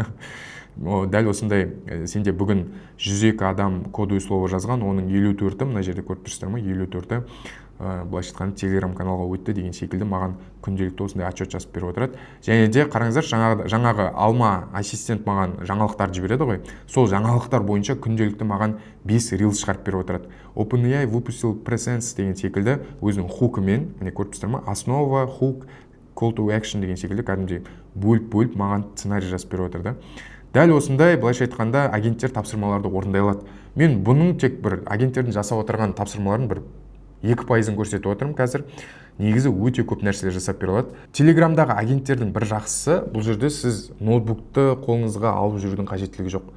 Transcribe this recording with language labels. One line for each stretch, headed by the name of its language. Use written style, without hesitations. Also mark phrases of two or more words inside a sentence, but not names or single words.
Kazakh: Дәл осындай, сенде бүгін 102 адам
Russian: кодовый слово
Kazakh: жазған, оның 54-і, мына жерде көріп тұрсыздар ма, 54-і былайша айтқанда Telegram каналға өтті деген секілді маған күнделікті осындай отчет жазып беріп отырады. Және де қараңыздар, жаңағы Алма ассистент маған жаңалықтар жібереді ғой. Сол жаңалықтар бойынша күнделікті маған 5 рилс шығарып беріп отырады. OpenAI выпустил Presence деген секілді өзінің хукымен, міне көріп тұрсыздар ма, основа, хук,
English: call to action
Kazakh: деген секілді кәдімгідей бөліп маған сценарий жазып беріп отыр да. Дәл осындай, былайша айтқанда, агенттер тапсырмаларды орындай алады. Мен бұның тек бір агенттердің жасап отырған тапсырмаларын бір 2%-ын көрсетіп отырмын қазір. Негізі өте көп нәрселер жасап бере алады. Телеграмдағы агенттердің бір жақсысы, бұл жерде сіз ноутбукты қолыңызға алып жүрудің қажеттілігі жоқ.